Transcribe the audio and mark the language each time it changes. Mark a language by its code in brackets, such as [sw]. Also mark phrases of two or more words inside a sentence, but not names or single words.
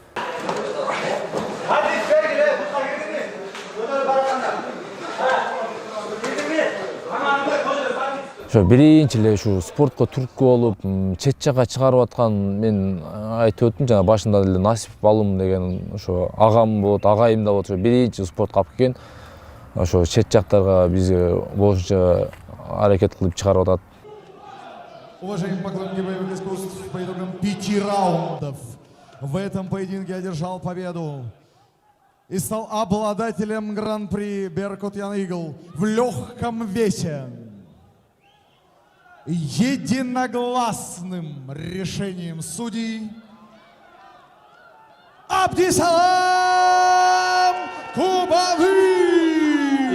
[ky] Ошо биринчи эле ушу спортко түрткү болуп, чет жакка чыгарып аткан, мен айтып өттүм жана башында эле Насип Балым деген ошо агам болот, агайым да болот, ошо биринчи спортко алып келген. Ошо чет жактарга бизге болушунча аракет кылып чыгарып атат. [ru] Уважаемые поклонники боевых искусств, по итогам 5 раундов в этом поединке одержал победу и стал обладателем гран-при Беркут Ян Игл в легком весе. Единогласным решением судей Абдисалам Кубаныч!